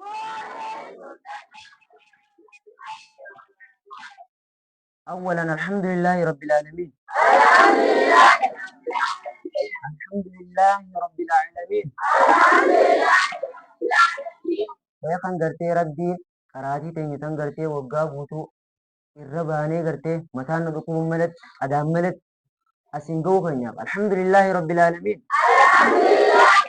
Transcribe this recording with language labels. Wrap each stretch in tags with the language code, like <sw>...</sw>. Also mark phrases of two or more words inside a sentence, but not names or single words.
<ar>أولا الحمد لله رب العالمين الحمد لله رب العالمين</ar> <om>Kan gartee rabbiin karaatii teenya tan gartee waggaa guutuu irra baanee gartee mataan nu dhukkubun malatti adaan malatti asiin ga'uu keenyaaf</om> <ar>الحمد لله رب العالمين.</ar>